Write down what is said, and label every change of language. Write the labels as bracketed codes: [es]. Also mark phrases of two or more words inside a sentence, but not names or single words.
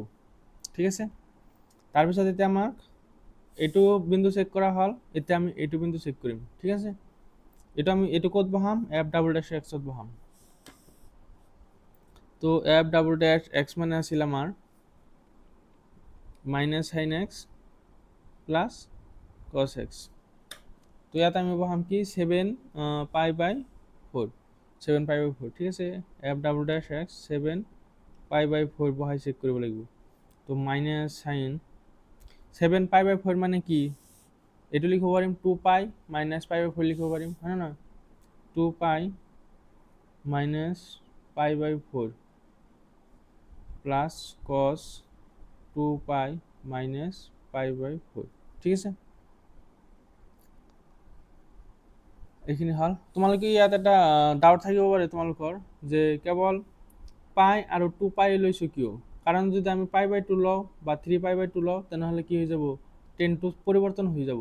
[as] ঠিক আছে, তাৰপিছত এতিয়া আমাক এইটো বিন্দু চেক কৰা হল, এতিয়া আমি এইটো বিন্দু চেক কৰিম। ঠিক আছে, এটা আমি এইটো ক'ত বহাম, f'' x ত বহাম। তো f'' x মানে আছিল আমাৰ [en] minus sine x plus cos x. [as] তো ইয়াত আমি বহাম কি 7π/4, 7π/4। ঠিক আছে, f'' x 7π/4 বহাই চেক কৰিব লাগিব। তো মাইনাস সাইন 7π/4 মানে কি, এইটো লিখিব পাৰিম 2π মাইনাস π/4 লিখিব পাৰিম, হয় না? 2π মাইনাস π/4 [en] plus cos [as] 2π মাইনাস π/4। ঠিক আছে, এইখিনি হল। তোমালোকে ইয়াত এটা ডাউট থাকিব পাৰে তোমালোকৰ, যে কেৱল পাই আৰু 2π লৈছো কিয়? কাৰণ যদি আমি π/2 লওঁ বা 3π/2 লওঁ তেনেহলে কি হৈ যাব, টেনটো পৰিৱৰ্তন হৈ যাব।